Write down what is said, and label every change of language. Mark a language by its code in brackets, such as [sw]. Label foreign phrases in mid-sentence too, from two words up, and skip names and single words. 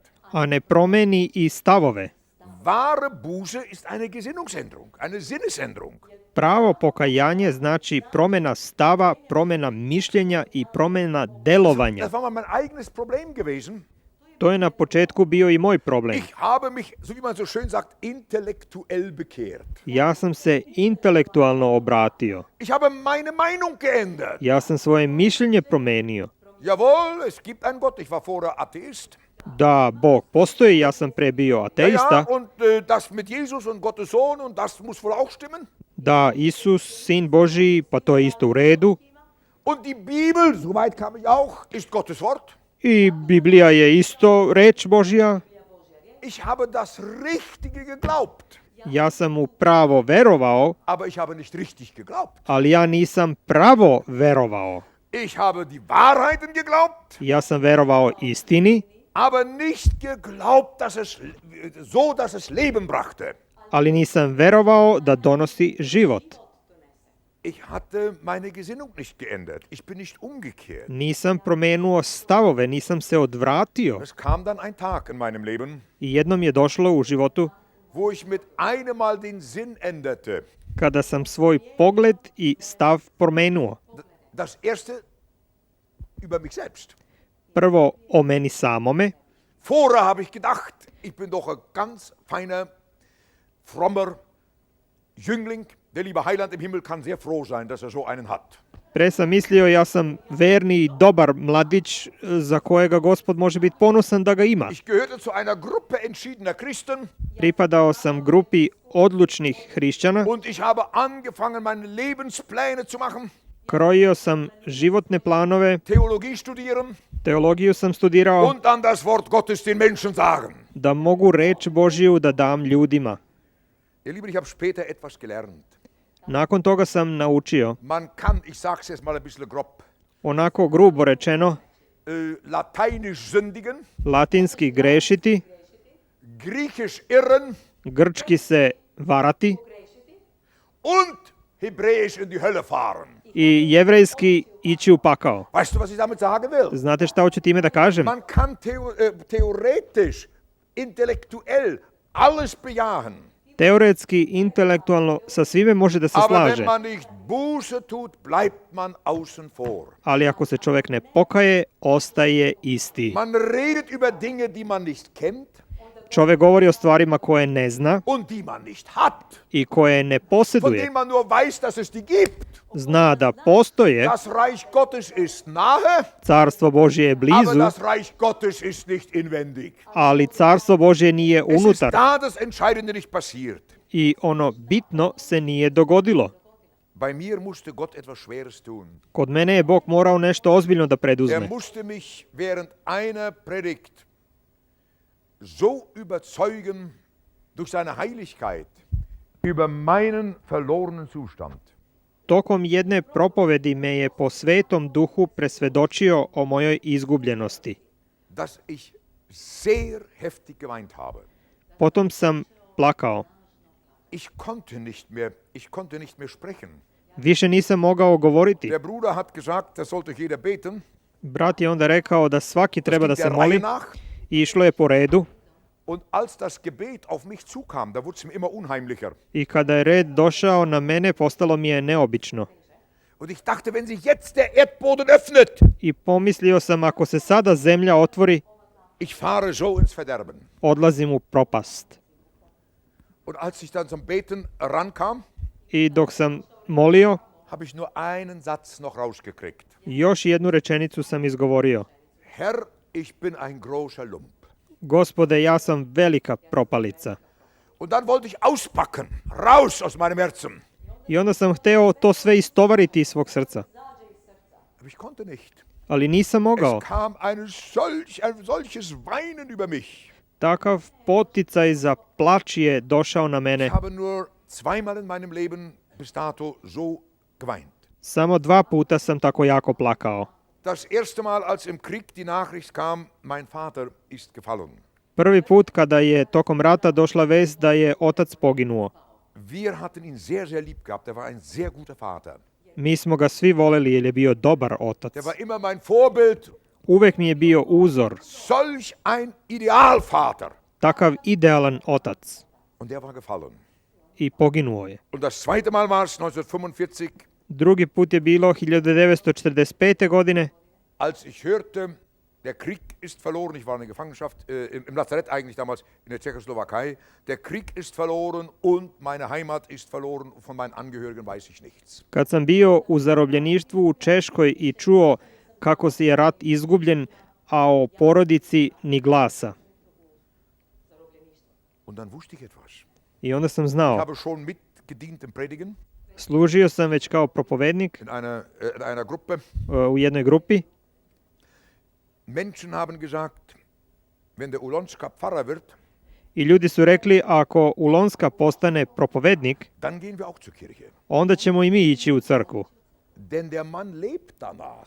[sr] a ne promeni i stavove. [de] Wahre Buße ist eine Gesinnungsänderung, eine Sinnesänderung. [sr] Pravo pokajanje znači promjena stava, promjena mišljenja i promjena delovanja. [de] Das war mal mein eigenes Problem gewesen. [sr] To je na početku bio i moj problem. [de] Ich habe mich, so wie man so schön sagt, intellektuell bekehrt. [sr] Ja sam se intelektualno obratio. [de] Ich habe meine Meinung geändert. [sr] Ja sam svoje mišljenje promenio. [de] Jawohl, es gibt einen Gott. Ich war vorher Atheist. [sr] Da Bog postoji, ja sam pre bio Ja, ateista. [de] und das mit Jesus und Gottes Sohn und das muss wohl auch stimmen. [sr] Da Isus, sin Božiji, pa to je isto u redu. [de] Und die Bibel, soweit kam ich auch, ist Gottes Wort. [sr] I Biblija je isto reč Božja. [de] Ich habe das Richtige geglaubt, [sr] Ja sam u pravo verovao, [de] aber ich habe nicht richtig geglaubt. [sr] ali ja nisam pravo verovao. [de] Ich habe die Wahrheiten geglaubt, [sr] Ja sam verovao istini, [de] aber nicht geglaubt, dass es Leben brachte. [sr] ali nisam verovao da donosi život. [de] Ich hatte meine Gesinnung nicht geändert. Ich bin nicht umgekehrt. [sr] Nisam promenuo stavove, nisam se odvratio. [de] Es kam dann ein Tag in meinem Leben, [sr] I jednom je došlo u životu [de] wo ich mit einem Mal den Sinn änderte. [sr] kada sam svoj pogled i stav promenuo. [de] Das erste über mich selbst. [sr] Prvo o meni samome. [de] Vorher habe ich gedacht, ich bin doch ein ganz feiner, frommer Jüngling. Der liebe Heiland im Himmel kann sehr froh sein, dass er so einen hat. [sr] Pre sam mislio ja sam verni i dobar mladić za kojega Gospod može biti ponosan da ga ima. [de] Ich gehörte zu einer Gruppe entschiedener Christen [sr] Pripadao sam grupi odlučnih hrišćana. [de] und ich habe angefangen, meine Lebenspläne zu machen, [sr] Krojio sam životne planove, [de] Theologie studieren [sr] teologiju sam studirao, [de] und dann das Wort Gottes den Menschen sagen. [sr] da mogu reč Božiju da dam ljudima. [de] Ihr Lieben, ich habe später etwas gelernt. [sr] Nakon toga sam naučio, [de] Man kann, ich sage es jetzt mal ein bisschen grob, [sr] onako grubo rečeno, [de] lateinisch sündigen, [sr] latinski grešiti, [de] griechisch irren [sr] grčki se varati [de] und hebräisch in die Hölle fahren. [sr] i jevrejski ići u pakao. [de] Weißt du, was ich damit sagen will? [sr] Znate šta hoću time da kažem? [de] Man kann theoretisch, intellektuell alles bejahen. [sr] Teoretski, intelektualno, sa svime može da se [de] Aber wenn [sr] slaže. [de] man nicht Buße tut, bleibt man außen vor. [sr] Ali ako se čovjek ne pokaje, ostaje isti. [de] Man redet über Dinge, die man nicht kennt [sr] Čovjek govori o stvarima koje ne zna [de] und die man nicht hat, [sr] i koje ne [de] von [sr] posjeduje. [de] denen man nur weiß, dass es die gibt. [sr] Zna da postoje, [de] Das Reich Gottes ist nahe, [sr] carstvo Božje je [de] aber [sr] blizu, [de] das Reich Gottes ist nicht inwendig. [sr] ali carstvo Božje nije [de] Es ist [sr] unutar [de] da das Entscheidende nicht passiert. [sr] i ono bitno se nije dogodilo. [de] Bei mir musste Gott etwas Schweres tun. [sr] Kod mene je Bog morao nešto ozbiljno da preduzme. [de] Musste mich während einer Predigt so überzeugen durch seine Heiligkeit über meinen verlorenen Zustand. [sr] Tokom jedne propovedi me je po svetom duhu presvedočio o mojoj izgubljenosti. [de] Dass ich sehr heftig geweint habe. [sr] Potom sam plakao. [de] Ich konnte nicht mehr sprechen. [sr] Više nisam mogao govoriti. [de] Der Bruder hat gesagt, da sollte jeder beten. [sr] Brat je onda rekao da svaki treba da [de] Das [sr] se [de] ging der Reihe [sr] moli [de] nach. [sr] i išlo je po redu. [de] Und als das Gebet auf mich zukam, da wurde es mir immer unheimlicher. [sr] I kada je red došao na mene, postalo mi je neobično. [de] Und ich dachte, wenn sich jetzt der Erdboden öffnet, [sr] I pomislio sam, ako se sada zemlja otvori, [de] ich fahre so ins Verderben. [sr] odlazim u propast. [de] Und als ich dann zum Beten rankam, [sr] I dok sam molio, [de] habe ich nur einen Satz noch rausgekriegt. [sr] još jednu rečenicu sam izgovorio. [de] Herr, ich bin ein großer Lump. [sr] Gospode, ja sam velika propalica. [de] Und dann wollte ich auspacken, raus aus meinem Herzen. [sr] I onda sam hteo to sve istovariti iz svog srca. [de] Aber ich konnte nicht. [sr] Ali nisam mogao. [de] Es kam ein solches Weinen über mich. [sr] Takav poticaj za plač je došao na mene. [de] Ich habe nur zweimal in meinem Leben bis dato so geweint. [sr] Samo 2 puta sam tako jako plakao. [de] Das erste Mal, als im Krieg die Nachricht kam, mein Vater ist gefallen. [sr] Prvi put kada je tokom rata došla vest da je otac poginuo. [de] Wir hatten ihn sehr, sehr lieb gehabt. Er war ein sehr guter Vater. [sr] Mi smo ga svi voleli jer je bio dobar otac. [de] Er war immer mein Vorbild. [sr] Uvek mi je bio uzor, [de] Solch ein Idealvater. [sr] takav idealan otac. [de] Und er war gefallen. [sr] I poginuo je. [de] Und das zweite Mal war es 1945, [sr] Drugi put je bilo 1945. godine, [de] als ich hörte, der Krieg ist verloren. Ich war in der Gefangenschaft, im Lazarett eigentlich damals, in der Tschechoslowakei. Der Krieg ist verloren und meine Heimat ist verloren. Von meinen Angehörigen weiß ich nichts. [sr] kad sam bio u zarobljeništvu u Češkoj i čuo kako se je rat izgubljen, a o porodici ni glasa. [de] Und dann wusste ich etwas. [sr] I onda sam [de] Ich [sr] znao, [de] habe schon mitgedient im Predigen. [sr] Služio sam već kao propovednik [de] in einer Gruppe. [sr] u jednoj grupi. [de] Menschen haben gesagt, wenn der Ulonska Pfarrer wird, [sr] I ljudi su rekli, ako Ulonska postane propovednik, [de] dann gehen wir auch zur Kirche. [sr] onda ćemo i mi ići u crkvu. [de] Denn der Mann lebt danach.